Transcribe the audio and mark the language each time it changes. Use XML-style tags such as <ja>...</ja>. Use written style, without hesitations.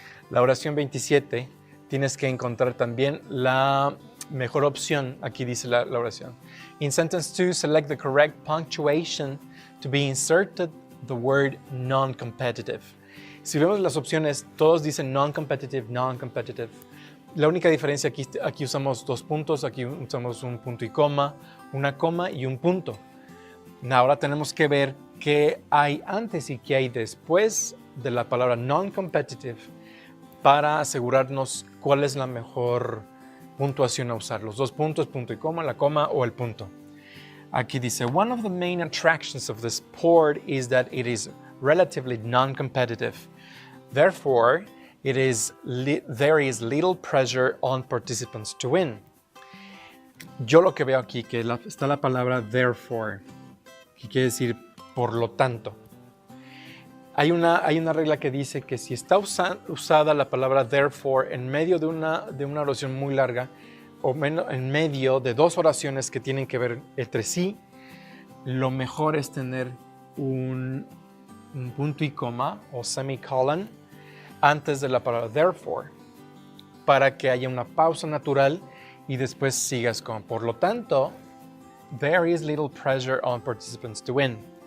<es>La oración 27, tienes que encontrar también la mejor opción. Aquí dice la oración.</es> <en>In sentence 2, select the correct punctuation to be inserted the word non-competitive.</en> <es>Si vemos las opciones, todos dicen non-competitive, non-competitive. La única diferencia aquí usamos dos puntos, aquí usamos un punto y coma, una coma y un punto. Ahora tenemos que ver qué hay antes y qué hay después de la palabra non-competitive para asegurarnos cuál es la mejor puntuación a usar. Los dos puntos, punto y coma, la coma o el punto. Aquí dice,</es> <en>one of the main attractions of the sport is that it is relatively non-competitive. Therefore, there is little pressure on participants to win.</en> <es>Yo lo que veo aquí, que está la palabra therefore, que quiere decir por lo tanto. Hay una regla que dice que si está usada la palabra therefore en medio de una oración muy larga, o en medio de dos oraciones que tienen que ver entre sí, lo mejor es tener un punto y coma o semicolon antes de la palabra therefore, para que haya una pausa natural y después sigas con por lo tanto,</es> <en>there is little pressure on participants to win.</en>